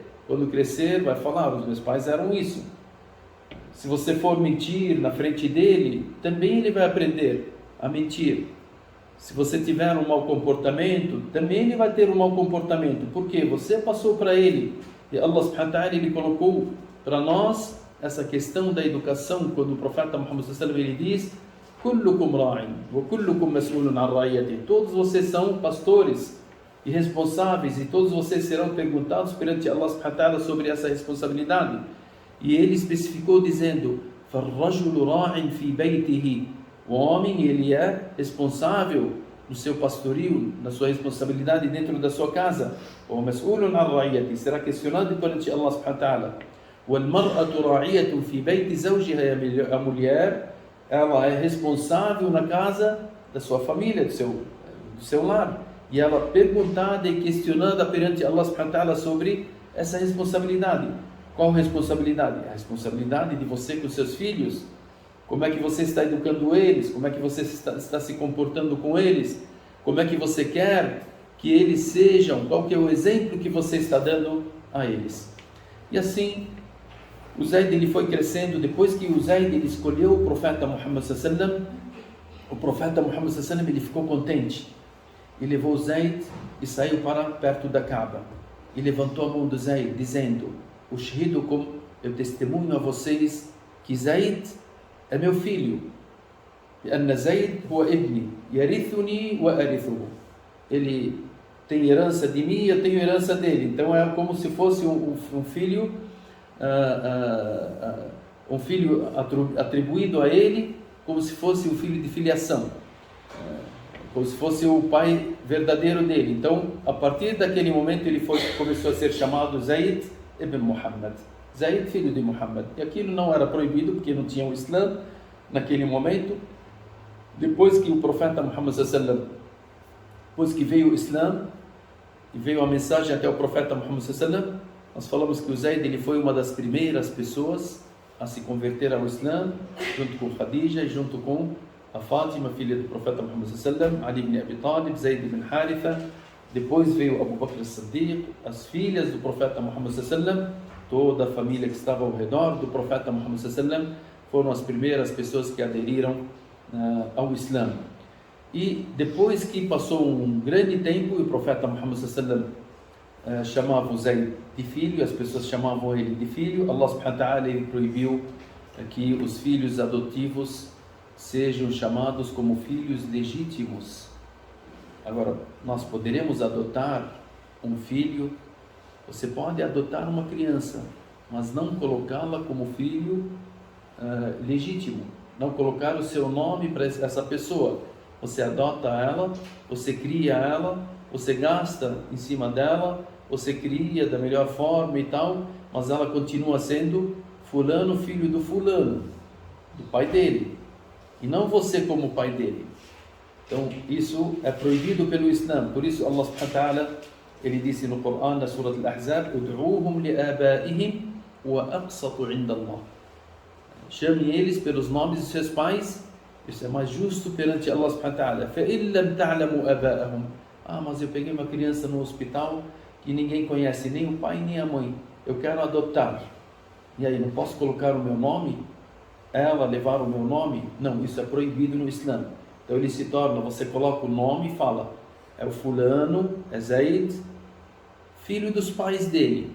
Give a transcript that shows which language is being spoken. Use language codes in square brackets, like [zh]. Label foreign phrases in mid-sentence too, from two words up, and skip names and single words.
[pt] Quando crescer, vai falar, os meus pais eram isso. Se você for mentir na frente dele, também ele vai aprender a mentir. Se você tiver um mau comportamento, também ele vai ter um mau comportamento. Por quê? Você passou para ele. E [ar] الله سبحانه وتعالى, [pt] ele colocou para nós essa questão da educação, quando o profeta Muhammad [ar] صلى الله عليه وسلم [pt] ele diz: [ar] "كلكم راع وكلكم مسؤول عن رعيته". [pt] Todos vocês são pastores, e responsáveis, e todos vocês serão perguntados perante [ar] الله سبحانه وتعالى [pt] sobre essa responsabilidade. E ele especificou dizendo: [ar] فَالرَّجُلُ رَاعٍ فِي بَيْتِهِ. [pt] O homem, ele é responsável no seu pastorio, na sua responsabilidade dentro da sua casa. [ar] وَمَسْئُولٌ عَنْ رَعِيَّتِهِ. [pt] Será questionado perante [ar] الله سبحانه وتعالى. وَالْمَرْأَةُ رَاعِيَةٌ فِي بَيْتِ زَوْجِهَا. [pt] A mulher, ela é responsável na casa da sua família, do seu lar. E ela perguntada e questionada perante [ar] الله سبحانه وتعالى [pt] sobre essa responsabilidade. Qual responsabilidade? A responsabilidade de você com seus filhos. Como é que você está educando eles? Como é que você está se comportando com eles? Como é que você quer que eles sejam? Qual que é o exemplo que você está dando a eles? E assim, o Zayd ele foi crescendo. Depois que o Zayd ele escolheu o profeta Muhammad [ar] صلى الله عليه وسلم, [pt] o profeta Muhammad [ar] صلى الله عليه وسلم [pt] ele ficou contente. E levou o Zayd e saiu para perto da Kaaba. E levantou a mão do Zayd, dizendo: Ushhidukum, eu testemunho a vocês que Zayd é meu filho. [ar] لأن زيد هو ابني يرثني وأرثه. [pt] Ele tem herança de mim e eu tenho herança dele. Então é como se fosse um filho atribuído a ele, como se fosse um filho de filiação, como se fosse o pai verdadeiro dele. Então, a partir daquele momento ele começou a ser chamado Zayd ibn Muhammad. Zayd, filho de Muhammad. E aquilo não era proibido porque não tinha o Islã naquele momento. Depois que o profeta Muhammad [ar] صلى الله عليه وسلم, [pt] depois que veio o Islã e veio a mensagem até o profeta Muhammad [ar] صلى الله عليه وسلم, [pt] nós falamos que o Zayd ele foi uma das primeiras pessoas a se converter ao Islã, junto com Khadija e junto com a Fátima, filha do profeta Muhammad [ar] صلى الله عليه وسلم, [pt] Ali ibn Abi Talib, Zayd ibn Haritha. Depois veio Abu Bakr as-Siddiq, as filhas do profeta Muhammad [ar] صلى الله عليه وسلم, [pt] toda a família que estava ao redor do profeta Muhammad [ar] صلى الله عليه وسلم [pt] foram as primeiras pessoas que aderiram ao Islã. E depois que passou um grande tempo, o profeta Muhammad [ar] صلى الله عليه وسلم [pt] chamava o Zayd de filho, as pessoas chamavam ele de filho. [ar] الله سبحانه وتعالى [pt] ele proibiu que os filhos adotivos sejam chamados como filhos legítimos. Agora, nós poderemos adotar um filho. Você pode adotar uma criança, mas não colocá-la como filho legítimo, não colocar o seu nome para essa pessoa. Você adota ela, você cria ela, você gasta em cima dela, você cria da melhor forma e tal, mas ela continua sendo fulano, filho do fulano, do pai dele, e não você como pai dele. Então isso é proibido pelo Islã. Por isso [ar] الله سبحانه وتعالى [pt] ele disse no Corão, na Surah Al-Ahzab: [ar] "ادعوهم لآبائهم وأقسط عند الله." [pt] Chame eles pelos nomes de seus pais, isso é mais justo perante [ar] الله سبحانه وتعالى. فَإِن لَمْ تَعْلَمُوا آبَاءَهُم. [pt] Mas eu peguei uma criança no hospital que ninguém conhece, nem o pai nem a mãe, eu quero adotar. E aí, não posso colocar o meu nome? Ela levar o meu nome? Não, isso é proibido no Islã. Então ele se torna, você coloca o nome e fala: é o fulano, é Zayd, filho dos pais dele.